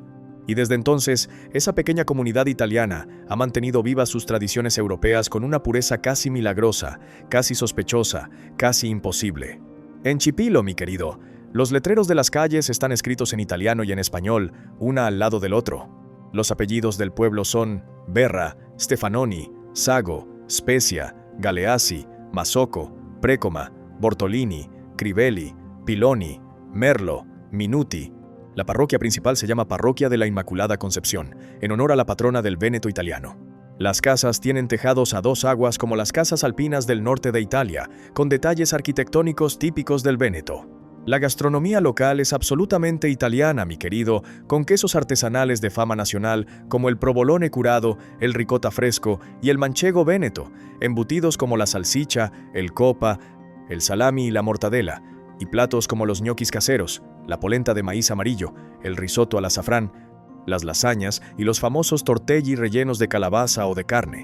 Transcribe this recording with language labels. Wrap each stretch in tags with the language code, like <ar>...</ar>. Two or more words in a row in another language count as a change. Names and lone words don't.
<es>Y desde entonces, esa pequeña comunidad italiana ha mantenido vivas sus tradiciones europeas con una pureza casi milagrosa, casi sospechosa, casi imposible. En Chipilo, mi querido, los letreros de las calles están escritos en italiano y en español, una al lado del otro. Los apellidos del pueblo son Berra, Stefanoni, Sago, Spezia, Galeazzi, Masocco, Precoma, Bortolini, Crivelli, Piloni, Merlo, Minuti. La parroquia principal se llama Parroquia de la Inmaculada Concepción, en honor a la patrona del Véneto italiano. Las casas tienen tejados a dos aguas como las casas alpinas del norte de Italia, con detalles arquitectónicos típicos del Véneto. La gastronomía local es absolutamente italiana, mi querido, con quesos artesanales de fama nacional como el provolone curado, el ricotta fresco y el manchego véneto, embutidos como la salsicha, el copa, el salami y la mortadela, y platos como los ñoquis caseros, la polenta de maíz amarillo, el risotto al azafrán, las lasañas y los famosos tortelli rellenos de calabaza o de carne.</es>